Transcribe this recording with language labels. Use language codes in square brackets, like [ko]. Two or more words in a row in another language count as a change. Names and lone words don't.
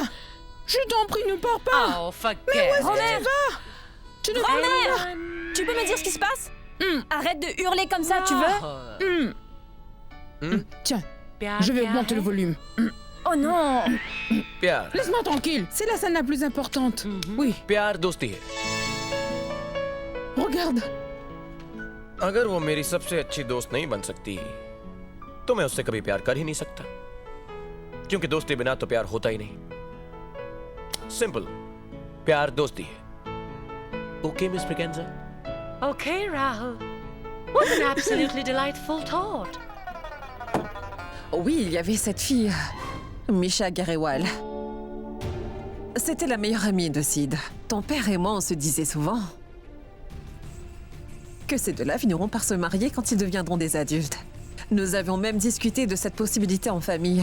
[fr] Je t'en prie, ne pars pas. Mais où est-ce que tu vas? Tu ne Grand-mère, tu peux me dire ce qui se passe? Arrête de hurler comme ça, tu veux? Tiens, je vais augmenter le volume. Oh non! Laisse-moi tranquille, c'est la scène la plus importante. Oui, [hi] प्यार दोस्ती है। [fr] regarde. [hi] अगर वो मेरी सबसे अच्छी दोस्त नहीं बन सकती तो मैं उससे कभी प्यार कर ही नहीं सकता, क्योंकि दोस्ती बिना तो प्यार होता ही नहीं। सिंपल, प्यार दोस्ती है। [en] Okay Miss Braganza? Okay, Rahul. What an absolutely delightful thought. [fr] Oui, il y avait cette fille, Misha Garewal. C'était la meilleure amie de Sid. Ton père et moi, on se disait souvent que ces deux-là finiront par se marier quand ils deviendront des adultes. Nous avions même discuté de cette possibilité en famille.